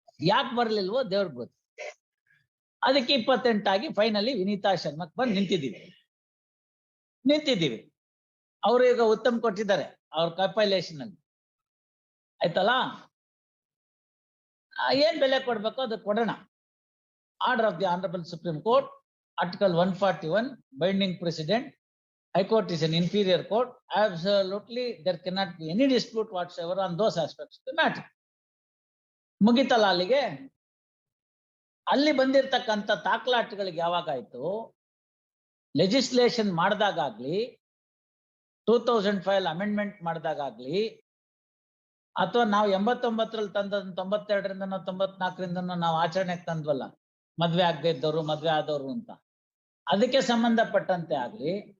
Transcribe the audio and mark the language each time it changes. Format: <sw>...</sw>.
<kn>ಯಾಕೆ ಬರ್ಲಿಲ್ವೋ ದೇವ್ರಿಗೆ ಗೊತ್ತು. ಅದಕ್ಕೆ 28 ಆಗಿ ಫೈನಲಿ ವಿನೀತಾ ಶರ್ಮಕ್ ಬಂದು ನಿಂತಿದ್ದೀವಿ. ಅವರು ಈಗ ಉತ್ತಮ ಕೊಟ್ಟಿದ್ದಾರೆ ಅವ್ರ ಕಂಪೈಲೇಷನ್ ಅಲ್ಲಿ, ಆಯ್ತಲ್ಲ. ಏನ್ ಬೆಲೆ ಕೊಡ್ಬೇಕು ಅದು ಕೊಡೋಣ.</kn> <en>Order of the honourable supreme court, article 141, binding president. High court is an inferior court. Absolutely there cannot be any dispute whatsoever on those aspects of the matter.</en> <kn>ಮುಗಿತಲ್ಲ ಅಲ್ಲಿಗೆ. ಅಲ್ಲಿ ಬಂದಿರತಕ್ಕಂಥ ತಾಕ್ಲಾಟಗಳಿಗೆ ಯಾವಾಗಾಯ್ತು, ಲೆಜಿಸ್ಲೇಷನ್ ಮಾಡಿದಾಗ್ಲಿ, 2005 ಅಮೆಂಡ್ಮೆಂಟ್ ಮಾಡಿದಾಗ್ಲಿ, ಅಥವಾ ನಾವು 89ರಲ್ಲಿ ತಂದ 92ರಿಂದ 94ರಿಂದ ನಾವು ಆಚರಣೆಗೆ ತಂದ್ವಲ್ಲ, ಮದ್ವೆ ಆಗದೆ ಇದ್ದವರು ಮದ್ವೆ ಆದವರು ಅಂತ, ಅದಕ್ಕೆ ಸಂಬಂಧಪಟ್ಟಂತೆ ಆಗ್ಲಿ,</kn>